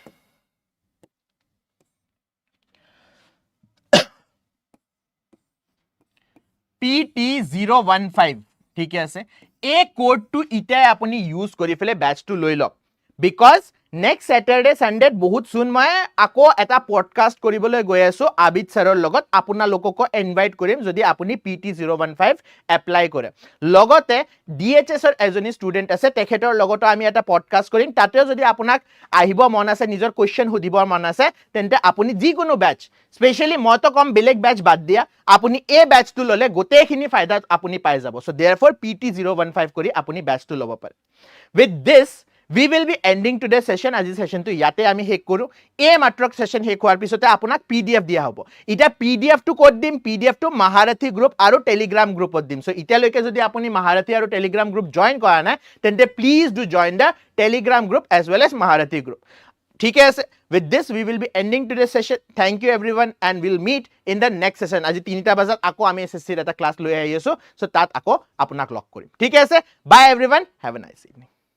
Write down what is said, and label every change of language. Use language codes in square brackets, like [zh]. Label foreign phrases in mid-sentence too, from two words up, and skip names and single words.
[as] PT015 ঠিক আছে এই কোডটো ইটাই আপুনি ইউজ কৰি ফেলে ব্যাচটো লৈ লওক [en] because next Saturday Sunday [as] বহুত সুন মই আকৌ এটা পডকাষ্ট কৰিবলৈ গৈ আছো আবিদ সৰৰ লগত আপোনালোকক ইনভাইট কৰিম যদি আপুনি PT015 এপ্লাই কৰে লগতে DHS ৰ এজনী ষ্টুডেন্ট আছে তেখেতৰ লগত আমি এটা পডকাষ্ট কৰিম তাতেও যদি আপোনাক আহিব মন আছে নিজৰ কোৱেশ্চন সুধিবৰ মন আছে তেন্তে আপুনি যিকোনো ব্যাচ স্পেশালি মই তো কম বেলেগ ব্যাচ বাদ দিয়া আপুনি এই ব্যাচটো ললে গোটেইখিনি ফায়দা আপুনি পাই যাব [en] so therefore [as] PT015 কৰি আপুনি ব্যাচটো ল'ব পাৰে [en] with this we will be ending today's session [as] আজি সেশনটো ইয়াতে আমি শেষ কৰো এই মাত্ৰক সেশন শেষ হোৱাৰ পিছতে আপোনাক PDF দিয়া হ'ব এটা PDF টো কোড দিম PDF টো মহাৰথী গ্ৰুপ আৰু টেলিগ্ৰাম গ্ৰুপত দিম সো ইতিয়ালৈকে যদি আপুনি মহাৰথী আৰু টেলিগ্ৰাম গ্ৰুপ জয়েন কৰা নাই তেন্তে [en] please do join the Telegram group as well as [as] মহাৰথী গ্ৰুপ ঠিক আছে [en] with this we will be ending today's session thank you everyone and we'll meet in the next session [as] আজি 3টা বজাত আকৌ আমি SSC এটা ক্লাস লৈ আহি আছো সো তাত আকৌ আপোনাক লগ কৰিম ঠিক আছে [en] bye everyone have a nice evening